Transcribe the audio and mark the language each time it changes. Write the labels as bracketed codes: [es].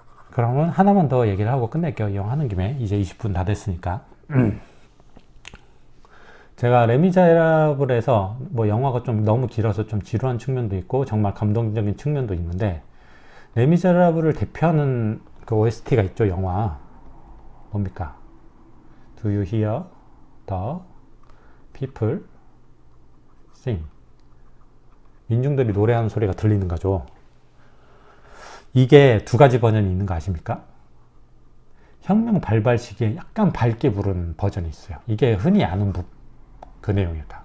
[ko] 그러면 하나만 더 얘기를 하고 끝낼게요. 이 영화 하는 김에. 이제 20분 다 됐으니까. 제가 레미제라블에서 영화가 좀 너무 길어서 좀 지루한 측면도 있고 정말 감동적인 측면도 있는데, 레미제라블을 대표하는 그 OST가 있죠. 영화 뭡니까? [en] Do you hear the people sing? [ko] 민중들이 노래하는 소리가 들리는 거죠. 이게 두 가지 버전이 있는 거 아십니까? 혁명 발발 시기에 약간 밝게 부르는 버전이 있어요. 이게 흔히 아는 그 내용이다.